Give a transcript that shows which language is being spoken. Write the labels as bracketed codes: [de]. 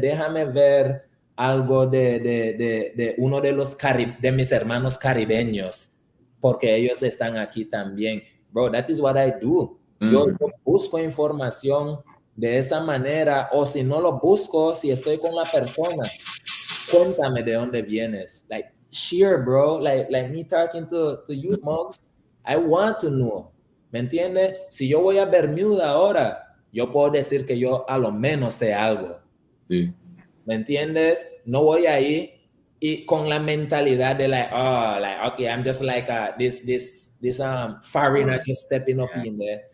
[es] Déjame ver algo de uno de mis hermanos caribeños, porque ellos están aquí también. [en] Bro, that is what I do. [es] Yo busco información de esa manera, o si no lo busco, si estoy con la persona, cuéntame de dónde vienes. [en] Like, share, bro. Like me talking to you, Mugs. I want to know. [es] ¿Me entiendes? Si yo voy a Bermuda ahora, yo puedo decir que yo a lo menos sé algo. Sí. ¿Me entiendes? No voy ahí y con la mentalidad de [en] like, oh, like, okay, I'm just like this foreigner just stepping up in there.